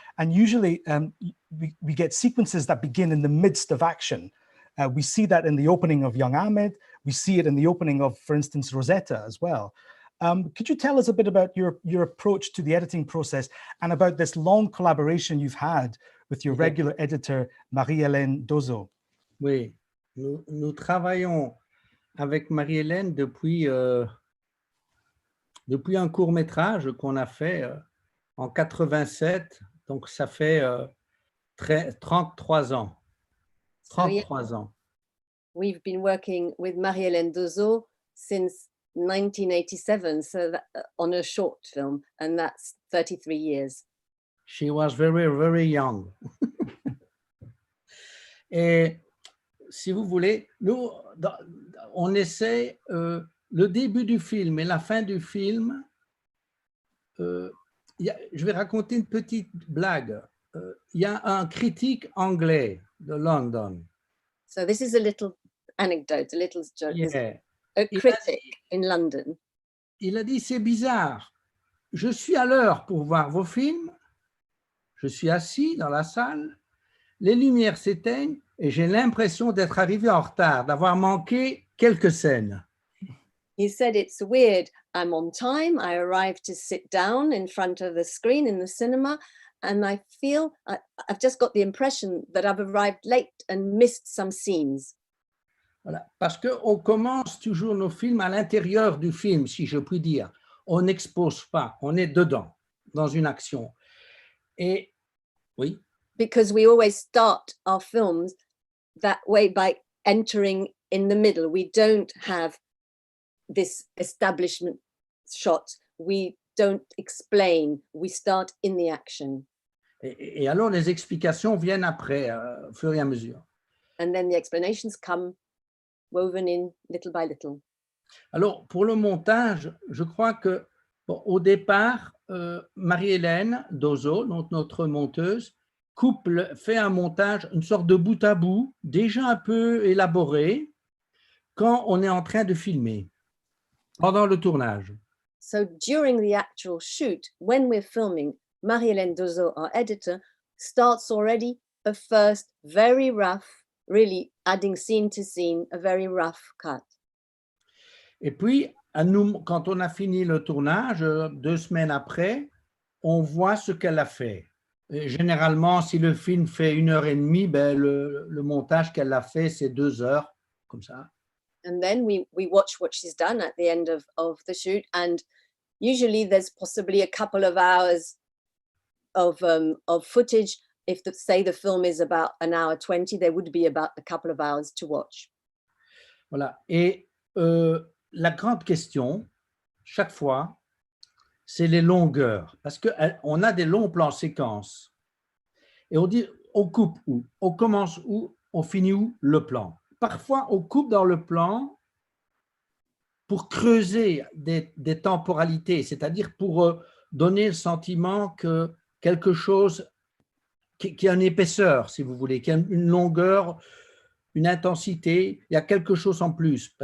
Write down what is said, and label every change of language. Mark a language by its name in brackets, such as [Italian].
[English] And usually we get sequences that begin in the midst of action. We see that in the opening of Young Ahmed. We see it in the opening of, for instance, Rosetta as well. Could you tell us a bit about your approach to the editing process and about this long collaboration you've had with your regular editor, Marie-Hélène Dozo? [French] Oui, nous travaillons avec Marie-Hélène depuis un court-métrage qu'on a fait en 87, donc ça fait 33 ans. 33 ans. [English] We've been working with Marie-Hélène Dozo since 1987, so on a short film, and that's 33 years. She was very, very young. [French] Et si vous voulez, nous, on essaie le début du film et la fin du film. Je vais raconter une petite blague. Il y a un critique anglais de London. [English] So this is a little anecdote, a little joke. Yeah. A critic in London. [French] Il a dit, c'est bizarre. Je suis à l'heure pour voir vos films. Je suis assis dans la salle. Les lumières s'éteignent et j'ai l'impression d'être arrivé en retard, d'avoir manqué quelques scènes. [English] He said, it's weird. I'm on time. I arrived to sit down in front of the screen in the cinema, and I feel I've just got the impression that I've arrived late and missed some scenes. [French] Voilà. Parce qu'on commence toujours nos films à l'intérieur du film, si je puis dire. On n'expose pas, on est dedans, dans une action. Et oui. [English] Because we always start our films that way by entering in the middle. We don't have this establishment shot. We don't explain. We start in the action. [French] Et alors, les explications viennent après, au fur et à mesure. [English] And then the explanations come woven in little by little. [French] Alors, pour le montage, je crois que, bon, au départ, Marie-Hélène Dozo, donc notre monteuse, fait un montage, une sorte de bout à bout, déjà un peu élaboré, quand on est en train de filmer, pendant le tournage. [English] So during the actual shoot, when we're filming, Marie-Hélène Dozo, our editor, starts already a first very rough, really adding scene to scene, a very rough cut. [French] Et puis, quand on a fini le tournage, 2 semaines après, on voit ce qu'elle a fait. Et généralement, si le film fait 1h30, ben le montage qu'elle a fait, c'est 2 heures, comme ça. [English] And then we watch what she's done at the end of the shoot, and usually there's possibly a couple of hours of footage. If say the film is about 1h20, there would be about a couple of hours to watch. [French] Voilà. Et la grande question, chaque fois, c'est les longueurs. Parce qu'on a des longs plans séquences. Et on dit, on coupe où? On commence où? On finit où? Le plan. Parfois, on coupe dans le plan pour creuser des temporalités, c'est-à-dire pour donner le sentiment que quelque chose qui a une épaisseur, si vous voulez, qui a une longueur, une intensité, il y a quelque chose en plus.